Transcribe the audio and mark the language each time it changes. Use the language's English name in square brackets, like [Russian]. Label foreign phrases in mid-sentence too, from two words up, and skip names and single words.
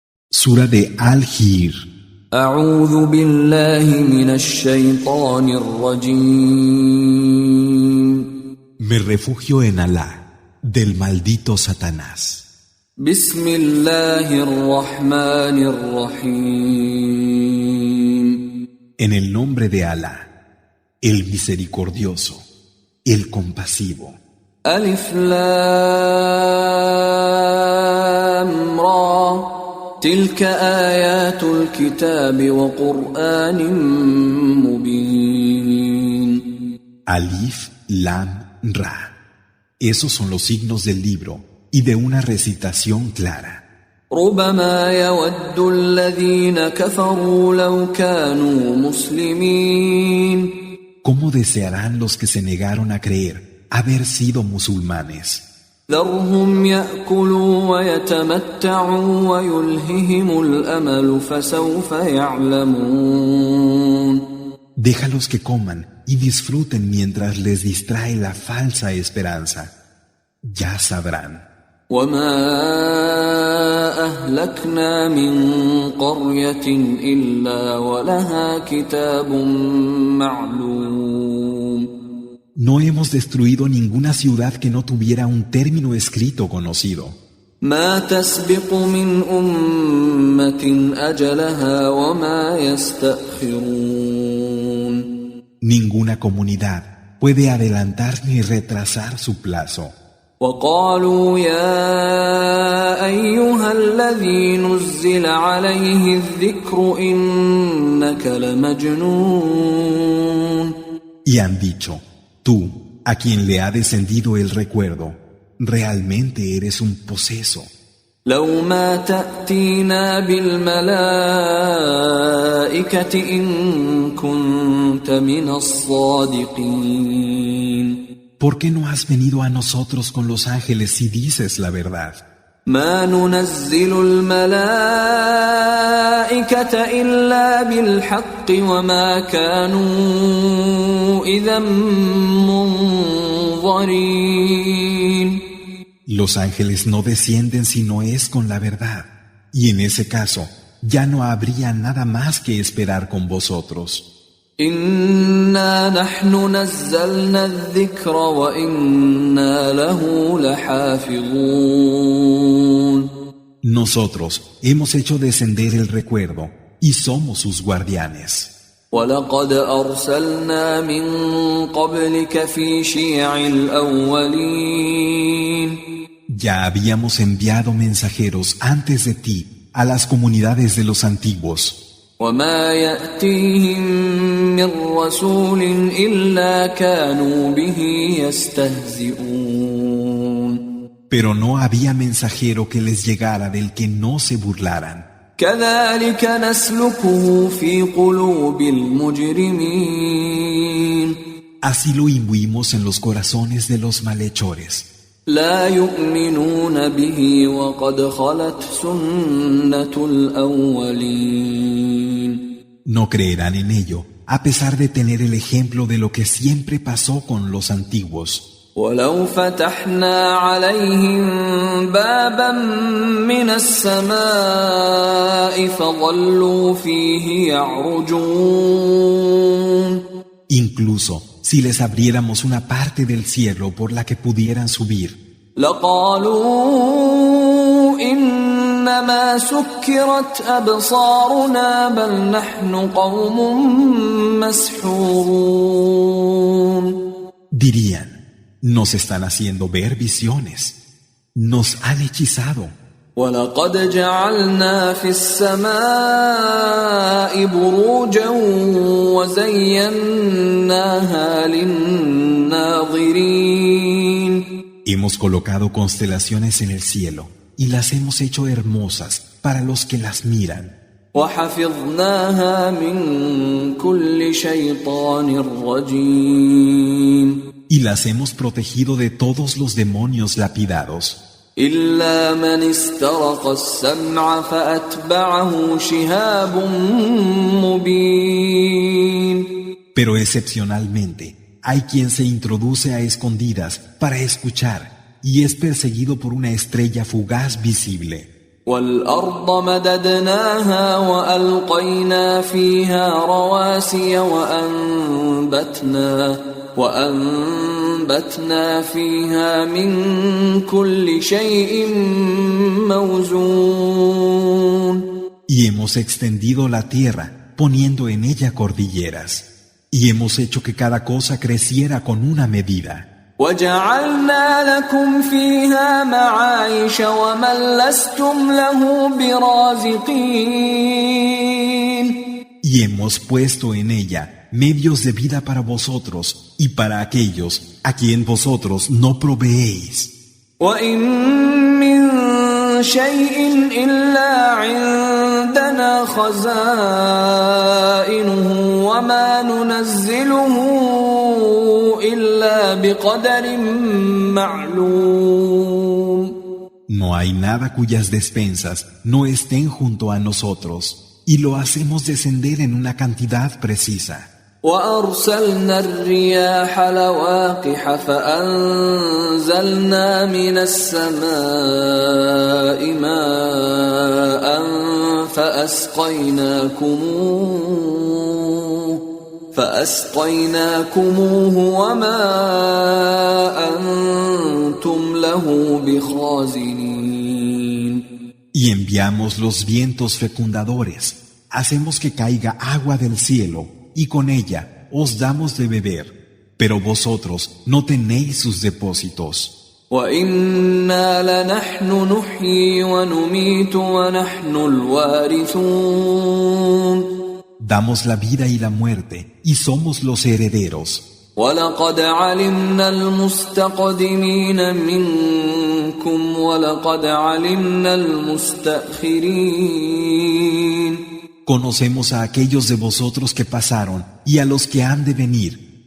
[Spanish] Sura de Al-Hijr. [Arabic] أعوذ بالله من الشيطان الرجيم. [Spanish] Me refugio en Alá, del maldito Satanás. [Arabic] بسم الله الرحمن الرحيم. [Spanish] En el nombre de Alá, el misericordioso, el compasivo. [Arabic] ألف لام را تلك آيات الكتاب وقرآن مبين. [Spanish] Alif, Lam, Ra. Esos son los signos del libro y de una recitación clara. [Arabic] ربما يود الذين كفروا لو كانوا مسلمين. [Spanish] ¿Cómo desearán los que se negaron a creer haber sido musulmanes? [Arabic] ذرهم يأكلوا ويتمتعوا ويلههم الأمل فسوف يعلمون. [Spanish] Déjalos que coman y disfruten mientras les distrae la falsa esperanza. Ya sabrán. [Arabic] وما أهلكنا من قرية إلا ولها كتاب معلوم. [Spanish] No hemos destruido ninguna ciudad que no tuviera un término escrito conocido. [Arabic] ما تسبق من أمة أجلها وما يستأخرون. [Spanish] Ninguna comunidad puede adelantar ni retrasar su plazo. [Arabic] وقالوا يا أيها الذي نزل عليه الذكر إنك لمجنون. [Spanish] Y han dicho, tú, a quien le ha descendido el recuerdo, realmente eres un poseso. [Arabic] لو ما تأتينا بالملائكة إن كنت من الصادقين. [Spanish] ¿Por qué no has venido a nosotros con los ángeles si dices la verdad? [Arabic] ما ننزل الملائكة إلا بالحق وما كانوا إذا منظرين. [Spanish] Los ángeles no descienden si no es con la verdad, y en ese caso ya no habría nada más que esperar con vosotros. [Arabic] إنا نحن نزلنا الذكر وإنا له لحافظون. [Spanish] Nosotros hemos hecho descender el recuerdo y somos sus guardianes. [Arabic] ولقد أرسلنا من قبلك في شيع الأولين. [Spanish] Ya habíamos enviado mensajeros antes de ti a las comunidades de los antiguos. [Arabic] وما يأتيهم من رسول إلا كانوا به يستهزئون. [Spanish] Pero no había mensajero que les llegara del que no se burlaran. [Arabic] كذلك نسلكه في قلوب المجرمين. [Spanish] Así lo imbuimos en los corazones de los malhechores. [Arabic] لا يؤمنون به وقد خلت سنة الأولين. [Spanish] No creerán en ello, a pesar de tener el ejemplo de lo que siempre pasó con los antiguos. [Arabic] ولو فتحنا عليهم بابا من السماء فظلوا فيه يعرجون. [Spanish] Incluso si les abriéramos una parte del cielo por la que pudieran subir, [Arabic] لقالوا إنما سكرت أبصارنا بل نحن قوم مسحورون. [Spanish] dirían, nos están haciendo ver visiones, nos han hechizado. [Arabic] ولقد جعلنا في السماء بروجا وزيناها للناظرين. [Spanish] Hemos colocado constelaciones en el cielo y las hemos hecho hermosas para los que las miran. [Arabic] وحفظناها من كل شيطان رجيم. [Spanish] Y las hemos protegido de todos los demonios lapidados. [Arabic] إلا من استرق السمع فأتبعه شهاب مبين. [Spanish] Pero excepcionalmente, hay quien se introduce a escondidas para escuchar y es perseguido por una estrella fugaz visible. [Arabic] والأرض مددناها وألقينا فيها رواسي وأنبتنا فيها من كل شيء موزون. [Spanish] Y hemos extendido la tierra, poniendo en ella cordilleras, y hemos hecho que cada cosa creciera con una medida. [Arabic] وَجَعَلْنَا لَكُمْ فِيهَا مَعَايِشَ وَمَن لَّسْتُمْ لَهُ بِرَازِقِينَ. [Spanish] Y hemos puesto en ella medios de vida para vosotros y para aquellos a quien vosotros no proveéis. [Arabic] وَإِن مِّن شَيْءٍ إِلَّا عِندَنَا خَزَائِنُهُ وَمَا نُنَزِّلُهُ إِلَّا بِقَدَرٍ مَّعْلُومٍ. [Spanish] No hay nada cuyas despensas no estén junto a nosotros, y lo hacemos descender en una cantidad precisa. [Arabic] وَأَرْسَلْنَا الرِّيَاحَ لَوَاقِحَ فَأَنزَلْنَا مِنَ السَّمَاءِ مَاءً فَأَسْقَيْنَاكُمُوهُ وَمَا أَنْتُمْ لَهُ بِخَازِنِينَ. [Spanish] Y enviamos los vientos fecundadores, hacemos que caiga agua del cielo, y con ella os damos de beber, pero vosotros no tenéis sus depósitos. [Arabic] وَإِنَّا لَنَحْنُ نُحْيِي وَنُمِيتُ وَنَحْنُ الْوَارِثُونَ. [Spanish] Damos la vida y la muerte, y somos los herederos. [Arabic] وَلَقَدْ عَلِمْنَا الْمُسْتَقْدِمِينَ مِنكُمْ وَلَقَدْ عَلِمْنَا الْمُسْتَأْخِرِينَ. [Spanish] Conocemos a aquellos de vosotros que pasaron y a los que han de venir.